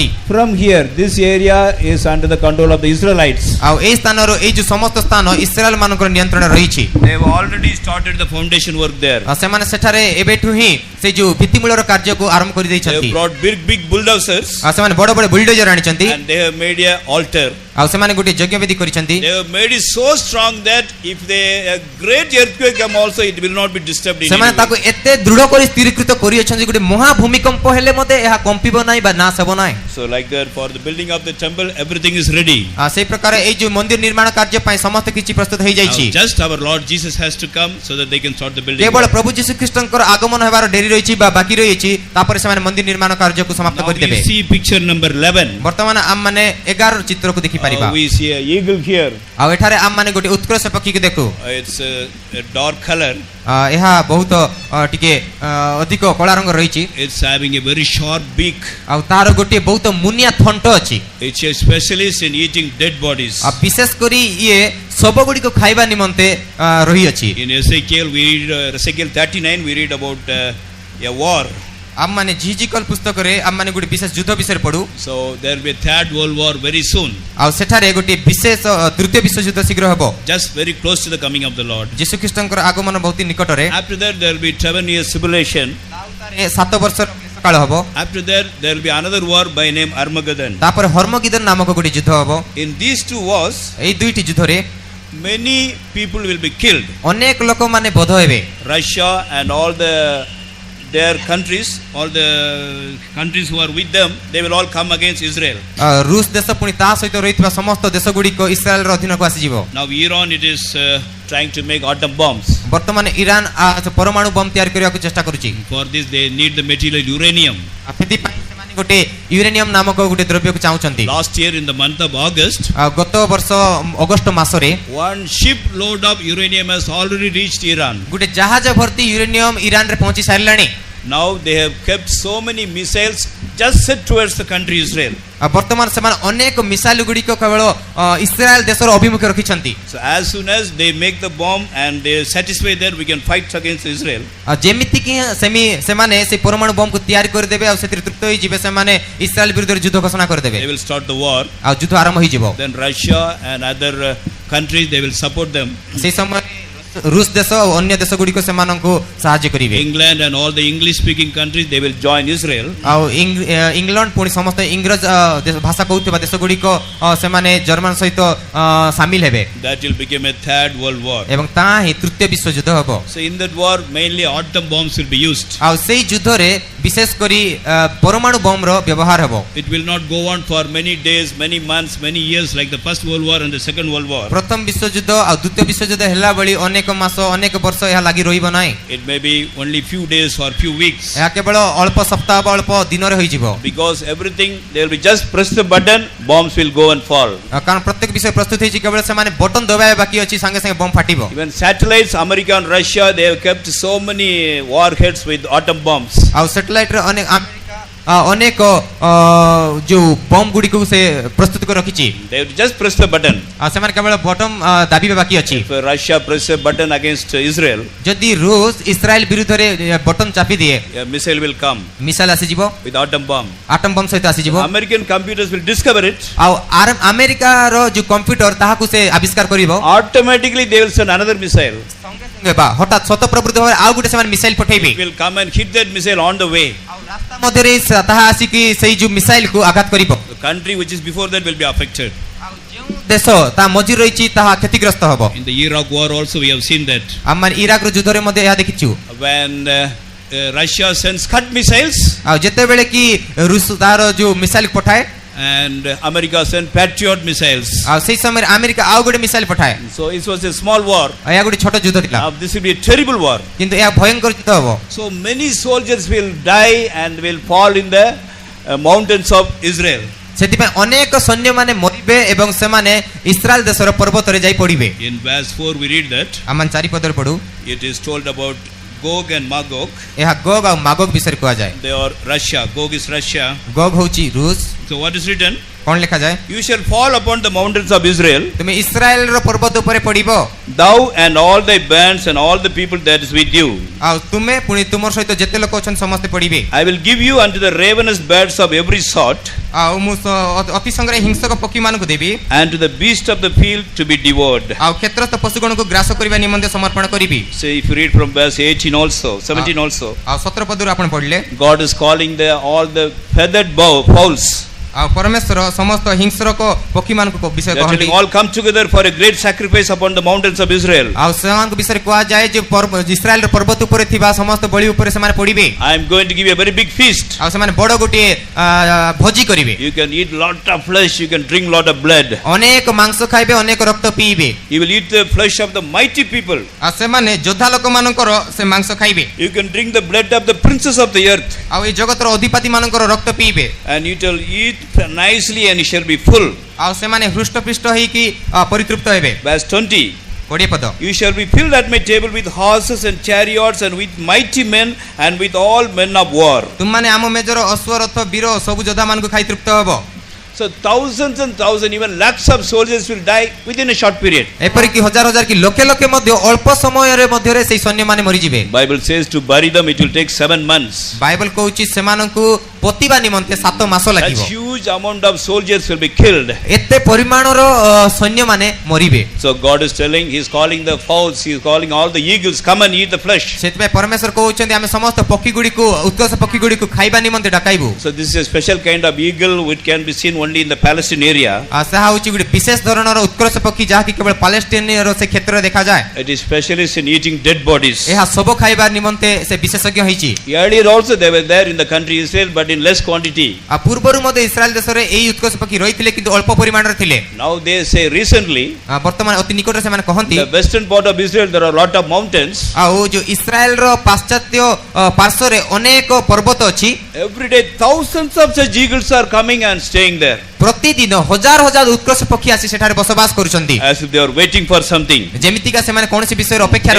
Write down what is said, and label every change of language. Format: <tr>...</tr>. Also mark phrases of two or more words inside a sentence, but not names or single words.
<en>From here, this area is under the control of the Israelites.</en> <or>ଆଉ ଏହି ସ୍ଥାନର ଏଇ ଯୋଉ ସମସ୍ତ ସ୍ଥାନ ଇସ୍ରାଏଲ ମାନଙ୍କର ନିୟନ୍ତ୍ରଣରେ ରହିଛି</or> <en>They have already started the foundation work there.</en> <or>ଆଉ ସେମାନେ ସେଠାରେ ଏବେଠୁ ହିଁ ସେ ଯୋଉ ଭିତ୍ତିମୂଳର କାର୍ଯ୍ୟକୁ ଆରମ୍ଭ କରି</or> <en>They</en> <or>ଦେଇଛନ୍ତି</or> <en>have brought big bulldozers</en> <or>ଆଉ ସେମାନେ ବଡ଼ ବଡ଼ ବୁଲଡୋଜର ଆଣିଛନ୍ତି</or> <en>and they have made a altar.</en> <or>ଆଉ ସେମାନେ ଗୋଟେ ଯଜ୍ଞ ବେଦୀ କରିଛନ୍ତି</or> <en>They have made it so strong that if a great earthquake come also, it will not be disturbed in</en> <or>ସେମାନେ</or> <en>any</en> <or>ତାକୁ</or> <en>way.</en> <or>ଏତେ ଦୃଢ କରି ସ୍ଥିରୀକୃତ କରିଅଛନ୍ତି ଗୋଟେ ମହା ଭୂମିକମ୍ପ ହେଲେ ମଧ୍ୟ ଏହା କମ୍ପିବ ନାହିଁ ବା ନାଶ ହେବ ନାହିଁ</or> <en>So like that, for the building of the temple, everything is ready.</en> <or>ସେଇ ପ୍ରକାର ଏଇ ଯୋଉ ମନ୍ଦିର ନିର୍ମାଣ କାର୍ଯ୍ୟ ପାଇଁ ସମସ୍ତ କିଛି ପ୍ରସ୍ତୁତ ହେଇଯାଇଛି</or> <en>Now, just our Lord Jesus has to come so that they can start the building.</en> <or>କେବଳ ପ୍ରଭୁ ଯୀଶୁ ଖ୍ରୀଷ୍ଟଙ୍କର ଆଗମନ ହେବାର ଡେରି ରହିଛି ବା ବାକି ରହିଛି ତାପରେ ସେମାନେ ମନ୍ଦିର ନିର୍ମାଣ କାର୍ଯ୍ୟକୁ ସମାପ୍ତ</or> <en>Now</en> <or>କରିଦେବେ</or> <en>we see picture number 11.</en> <or>ବର୍ତ୍ତମାନ ଆମମାନେ 11 ଚିତ୍ରକୁ ଦେଖିପାରିବା</or> <en>We see a eagle here.</en> <or>ଆଉ ଏଠାରେ ଆମମାନେ ଗୋଟେ ଉତ୍କର୍ଷ ପକ୍ଷୀକୁ ଦେଖୁ</or> <en>It's a dark color.</en> <or>ଏହା ବହୁତ ଟିକେ ଅଧିକ କଳା ରଙ୍ଗ ରହିଛି</or> <en>It's having a very sharp beak.</en> <or>ଆଉ ତାର ଗୋଟିଏ ବହୁତ ମୁନିଆ ଥଣ୍ଟ ଅଛି</or> <en>It's a specialist in eating dead bodies.</en> <or>ଆଉ ବିଶେଷ କରି ଇଏ ଶବ ଗୁଡ଼ିକ ଖାଇବା ନିମନ୍ତେ ରହିଅଛି</or> <en>In Ezekiel, we read Ezekiel 39. We read about a war.</en> <or>ଆମ ମାନେ ଜିଜିକଲ ପୁସ୍ତକରେ ଆମ ମାନେ ଗୋଟେ ବିଶେଷ ଯୁଦ୍ଧ ବିଷୟରେ ପଢୁ</or> <en>So there will be a third world war very soon,</en> <or>ଆଉ ସେଠାରେ ଗୋଟିଏ ବିଶେଷ ତୃତୀୟ ବିଶ୍ୱଯୁଦ୍ଧ ଶୀଘ୍ର ହେବ</or> <en>just very close to the coming of the Lord.</en> <or>ଯୀଶୁ ଖ୍ରୀଷ୍ଟଙ୍କର ଆଗମନ ବହୁତ ନିକଟରେ</or> <en>After that, there will be 7 years tribulation.</en> <or>7 ବର୍ଷର କାଳ ହେବ</or> <en>After that, there will be another war by name Armageddon.</en> <or>ତାପରେ ହର୍ମଗିଦନ ନାମକ ଗୋଟେ ଯୁଦ୍ଧ ହେବ</or> <en>In these two wars,</en> <or>ଏଇ ଦୁଇଟି ଯୁଦ୍ଧରେ</or> <en>many people will be killed.</en> <or>ଅନେକ ଲୋକମାନେ ବଧ ହେବେ</or> <en>Russia and all their countries, all the countries who are with them, they will all come against Israel.</en> <or>ରୁଷ ଦେଶ ପୁଣି ତା ସହିତ ରହିଥିବା ସମସ୍ତ ଦେଶ ଗୁଡ଼ିକ ଇସ୍ରାଏଲର ଅଧୀନକୁ ଆସିଯିବ</or> <en>Now Iran, it is trying to make atom bombs.</en> <or>ବର୍ତ୍ତମାନ ଇରାନ ପରମାଣୁ ବମ୍ ତିଆରି କରିବାକୁ ଚେଷ୍ଟା କରୁଛି</or> <en>For this, they need the material uranium.</en> <or>ସେଥିପାଇଁ ସେମାନେ ଗୋଟେ ୟୁରେନିୟମ ନାମକ ଗୋଟେ ଦ୍ରବ୍ୟକୁ ଚାହୁଁଛନ୍ତି</or> <en>Last year in the month of August,</en> <or>ଗତ ବର୍ଷ ଅଗଷ୍ଟ ମାସରେ</or> <en>one ship load of uranium has already reached Iran.</en> <or>ଗୋଟେ ଜାହାଜ ଭର୍ତ୍ତି ୟୁରେନିୟମ ଇରାନରେ ପହଞ୍ଚି ସାରିଲାଣି</or> <en>Now they have kept so many missiles just set towards the country Israel.</en> <or>ବର୍ତ୍ତମାନ ସେମାନେ ଅନେକ ମିସାଇଲ ଗୁଡ଼ିକ କେବଳ ଇସ୍ରାଏଲ ଦେଶର ଅଭିମୁଖେ ରଖିଛନ୍ତି</or> <en>So as soon as they make the bomb and they satisfy that, we can fight against Israel.</en> <or>ଯେମିତି କି ସେମାନେ ସେ ପରମାଣୁ ବମ୍କୁ ତିଆରି କରିଦେବେ ଆଉ ସେଥିରେ ତୃପ୍ତ ହୋଇଯିବେ ସେମାନେ ଇସ୍ରାଏଲ ବିରୁଦ୍ଧରେ ଯୁଦ୍ଧ ଘୋଷଣା କରିଦେବେ</or> <en>They will start the war.</en> <or>ଆଉ ଯୁଦ୍ଧ ଆରମ୍ଭ ହୋଇଯିବ</or> <en>Then Russia and other countries, they will support them.</en> <or>ସେହି ସମୟରେ ରୁଷ ଦେଶ ଓ ଅନ୍ୟ ଦେଶ ଗୁଡ଼ିକ ସେମାନଙ୍କୁ ସାହାଯ୍ୟ କରିବେ</or> <en>England and all the English speaking countries, they will join Israel.</en> <or>ଆଉ ଇଂଲଣ୍ଡ ପୁଣି ସମସ୍ତ ଇଂରେଜ ଭାଷା କହୁଥିବା ଦେଶ ଗୁଡ଼ିକ ସେମାନେ ଜର୍ମାନ ସହିତ ସାମିଲ ହେବେ</or> <en>That will become a third world war.</en> <or>ଏବଂ ତାହା ହିଁ ତୃତୀୟ ବିଶ୍ୱଯୁଦ୍ଧ ହେବ</or> <en>So in that war, mainly atom bombs will be used.</en> <or>ଆଉ ସେଇ ଯୁଦ୍ଧରେ ବିଶେଷ କରି ପରମାଣୁ ବମ୍ର ବ୍ୟବହାର ହେବ</or> <en>It will not go on for many days, many months, many years like the first world war and the second world war.</en> <or>ପ୍ରଥମ ବିଶ୍ୱଯୁଦ୍ଧ ଆଉ ଦ୍ୱିତୀୟ ବିଶ୍ୱଯୁଦ୍ଧ ହେଲା ଭଳି ଅନେକ ମାସ ଅନେକ ବର୍ଷ ଏହା ଲାଗି ରହିବ ନାହିଁ</or> <en>It may be only few days or few weeks.</en> <or>ଏହା କେବଳ ଅଳ୍ପ ସପ୍ତାହ ବା ଅଳ୍ପ ଦିନରେ ହୋଇଯିବ</or> <en>Because everything, they will be just press the button, bombs will go and fall.</en> <or>କାରଣ ପ୍ରତ୍ୟେକ ବିଷୟ ପ୍ରସ୍ତୁତ ହେଇଛି କେବଳ ସେମାନେ ବଟନ ଦବାଇବା ବାକି ଅଛି ସାଙ୍ଗେ ସାଙ୍ଗେ ବମ୍ ଫାଟିବ</or> <en>Even satellites, America and Russia, they have kept so many warheads with atom bombs.</en> <or>ଆଉ ସ୍ୟାଟେଲାଇଟରେ ଅନେକ ଯୋଉ ବମ୍ ଗୁଡ଼ିକୁ ସେ ପ୍ରସ୍ତୁତ କରି ରଖିଛି</or> <en>They have to just press the button.</en> <or>ଆଉ ସେମାନେ କେବଳ ବଟମ ଦାବିବା ବାକି ଅଛି</or> <en>If Russia press a button against Israel,</en> <or>ଯଦି ରୁଷ ଇସ୍ରାଏଲ ବିରୁଦ୍ଧରେ ବଟନ ଚାପି ଦିଏ</or> <en>a missile will come</en> <or>ମିସାଇଲ ଆସିଯିବ</or> <en>with atom bomb. atom bomb</en> <or>ସହିତ ଆସିଯିବ</or> <en>American computers will discover it.</en> <or>ଆଉ ଆମେରିକାର ଯୋଉ କମ୍ପ୍ୟୁଟର ତାହାକୁ ସେ ଆବିଷ୍କାର କରିବ</or> <en>Automatically, they will send another missile.</en> <or>ହଠାତ୍ ସ୍ୱତଃପ୍ରବୃତ୍ତ ଭାବରେ ଆଉ ଗୋଟେ ସେମାନେ ମିସାଇଲ ପଠେଇବେ</or> <en>It will come and hit that missile on the way.</en> <or>ଆଉ ରାସ୍ତା ମଧ୍ୟରେ ତାହା ଆସିକି ସେଇ ଯୋଉ ମିସାଇଲକୁ ଆଘାତ କରିବ</or> <en>The country which is before that will be affected.</en> <or>ଆଉ ଯେଉଁ ଦେଶ ତା ମଝିରେ ରହିଛି ତାହା କ୍ଷତିଗ୍ରସ୍ତ ହେବ</or> <en>In the Iraq war also, we have seen that.</en> <or>ଆମେ ଇରାକର ଯୁଦ୍ଧରେ ମଧ୍ୟ ଏହା ଦେଖିଛୁ</or> <en>When Russia sends Scud missiles</en> <or>ଆଉ ଯେତେବେଳେ କି ରୁଷ ତାର ଯୋଉ ମିସାଇଲ ପଠାଏ</or> <en>and America sent Patriot missiles.</en> <or>ଆଉ ସେଇ ସମୟରେ ଆମେରିକା ଆଉ ଗୋଟେ ମିସାଇଲ ପଠାଏ</or> <en>So it was a small war.</en> <or>ଏହା ଗୋଟେ ଛୋଟ ଯୁଦ୍ଧ ଥିଲା</or> <en>Now this will be a terrible war.</en> <or>କିନ୍ତୁ ଏହା ଭୟଙ୍କର ଯୁଦ୍ଧ ହେବ</or> <en>So many soldiers will die and will fall in the mountains of Israel.</en> <or>ସେଥିପାଇଁ ଅନେକ ସୈନ୍ୟମାନେ ମରିବେ ଏବଂ ସେମାନେ ଇସ୍ରାଏଲ ଦେଶର ପର୍ବତରେ ଯାଇ ପଡ଼ିବେ</or> <en>In verse 4 we read that</en> <or>ଆମେ ଚାରିପଦରେ ପଢୁ</or> <en>it is told about Gog and Magog.</en> <or>ଏହା ଗୋଗ ଆଉ ମାଗୋଗ ବିଷୟରେ କୁହାଯାଏ</or> <en>They are Russia. Gog is Russia.</en> <or>ଗୋଗ ହେଉଛି ରୁଷ</or> <en>So what is written?</en> <or>କଣ ଲେଖାଯାଏ</or> <en>You shall fall upon the mountains of Israel,</en> <or>ତୁମେ ଇସ୍ରାଏଲର ପର୍ବତ ଉପରେ ପଡ଼ିବ</or> <en>thou and all thy bands and all the people that is with you.</en> <or>ଆଉ ତୁମେ ପୁଣି ତୁମର ସହିତ ଯେତେ ଲୋକ ଅଛନ୍ତି ସମସ୍ତେ ପଡ଼ିବେ</or> <en>I will give you unto the ravenous birds of every sort,</en> <or>ଆଉ ମୁଁ ଅତି ସଂଗ୍ରହ ହିଂସକ ପକ୍ଷୀମାନଙ୍କୁ ଦେବି</or> <en>and to the beast of the field to be devoured.</en> <or>ଆଉ କ୍ଷେତ୍ରସ୍ଥ ପଶୁଗଣକୁ ଗ୍ରାସ କରିବା ନିମନ୍ତେ ସମର୍ପଣ କରିବି</or> <en>So if you read from verse 18 also, 17 also,</en> <or>ଆଉ 17 ପଦରୁ ଆପଣ ପଢିଲେ</or> <en>God is calling all the feathered fowls.</en> <or>ଆଉ ପରମେଶ୍ୱର ସମସ୍ତ ହିଂସ୍ରକ ପକ୍ଷୀମାନଙ୍କ ବିଷୟ</or> <en>They are</en> <or>କହନ୍ତି</or> <en>telling all come together for a great sacrifice upon the mountains of Israel.</en> <or>ଆଉ ସେମାନଙ୍କ ବିଷୟରେ କୁହାଯାଏ ଯେ ଇସ୍ରାଏଲର ପର୍ବତ ଉପରେ ଥିବା ସମସ୍ତ ବଳି ଉପରେ ସେମାନେ ପଡ଼ିବେ</or> <en>I am going to give you a very big feast.</en> <or>ଆଉ ସେମାନେ ବଡ଼ ଗୋଟିଏ ଭୋଜି କରିବେ</or> <en>You can eat lot of flesh, you can drink lot of blood.</en> <or>ଅନେକ ମାଂସ ଖାଇବେ ଅନେକ ରକ୍ତ ପିଇବେ</or> <en>You will eat the flesh of the mighty people.</en> <or>ଆଉ ସେମାନେ ଯୋଦ୍ଧା ଲୋକମାନଙ୍କର ସେ ମାଂସ ଖାଇବେ</or> <en>You can drink the blood of the princes of the earth.</en> <or>ଆଉ ଏ ଜଗତର ଅଧିପତି ମାନଙ୍କର ରକ୍ତ ପିଇବେ</or> <en>And you shall eat nicely and you shall be full.</en> <or>ଆଉ ସେମାନେ ହୃଷ୍ଟପୃଷ୍ଟ ହେଇକି ପରିତୃପ୍ତ ହେବେ</or> <en>Verse 20.</en> <or>20 ପଦ</or> <en>You shall be filled at my table with horses and chariots and with mighty men and with all men of war.</en> <or>ତୁମମାନେ ଆମ ମେଜର ଅଶ୍ୱରଥ ବୀର ସବୁ ଯୋଦ୍ଧା ମାନଙ୍କୁ ଖାଇ ତୃପ୍ତ ହେବ।</or> <en>So thousands and thousands, even lakhs of soldiers will die within a short period.</en> <or>ଏପରିକି ହଜାର ହଜାର କି ଲକ୍ଷେ ଲକ୍ଷେ ମଧ୍ୟ ଅଳ୍ପ ସମୟରେ ମଧ୍ୟରେ ସେହି ସୈନ୍ୟମାନେ ମରିଯିବେ।</or> <en>Bible says to bury them it will take 7 months.</en> <or>ବାଇବଲ କହୁଛି ସେମାନଙ୍କୁ ପୋତିବା ନିମନ୍ତେ 7 ମାସ</or> <en>That</en> <or>ଲାଗିବ।</or> <en>huge amount of soldiers will be killed.</en> <or>ଏତେ ପରିମାଣର ସୈନ୍ୟମାନେ ମରିବେ।</or> <en>So God is telling, He is calling the fowls, He is calling all the eagles, come and eat the flesh.</en> <or>ସେଥିପାଇଁ ପରମେଶ୍ୱର କହୁଛନ୍ତି ଆମେ ସମସ୍ତ ପକ୍ଷୀ ଗୁଡ଼ିକୁ ଉତ୍କର୍ଷ ପକ୍ଷୀ ଗୁଡ଼ିକୁ ଖାଇବା ନିମନ୍ତେ ଡକାଇବୁ।</or> <en>So this is a special kind of eagle which can be seen only in the Palestine area.</en> <or>ତାହା ହେଉଛି ଗୋଟେ ବିଶେଷ ଧରଣର ଉତ୍କର୍ଷ ପକ୍ଷୀ ଯାହାକି କେବଳ ପାଲେଷ୍ଟାଇନର ସେ କ୍ଷେତ୍ରରେ ଦେଖାଯାଏ।</or> <en>It is specialist in eating dead bodies.</en> <or>ଏହା ଶବ ଖାଇବା ନିମନ୍ତେ ସେ ବିଶେଷଜ୍ଞ ହେଇଛି।</or> <en>Earlier also they were there in the country Israel, but in less quantity.</en> <or>ପୂର୍ବରୁ ମଧ୍ୟ ଇସ୍ରାଏଲ ଦେଶରେ ଏହି ଉତ୍କର୍ଷ ପକ୍ଷୀ ରହିଥିଲେ କିନ୍ତୁ ଅଳ୍ପ ପରିମାଣରେ ଥିଲେ।</or> <en>Now they say recently,</en> <or>ବର୍ତ୍ତମାନ ଅତି ନିକଟରେ ସେମାନେ କହନ୍ତି</or> <en>the western part of Israel there are a lot of mountains.</en> <or>ଆଉ ଯୋଉ ଇସ୍ରାଏଲର ପାଶ୍ଚାତ୍ୟ ପାର୍ଶ୍ୱରେ ଅନେକ ପର୍ବତ ଅଛି।</or> <en>Every day thousands of such eagles are coming and staying there.</en> <or>ପ୍ରତିଦିନ ହଜାର ହଜାର ଉତ୍କର୍ଷ ପକ୍ଷୀ ଆସି ସେଠାରେ ବସବାସ କରୁଛନ୍ତି।</or> <en>As if they are waiting for something.</en> <or>ଯେମିତିକା ସେମାନେ କୌଣସି ବିଷୟରେ ଅପେକ୍ଷାରେ</or>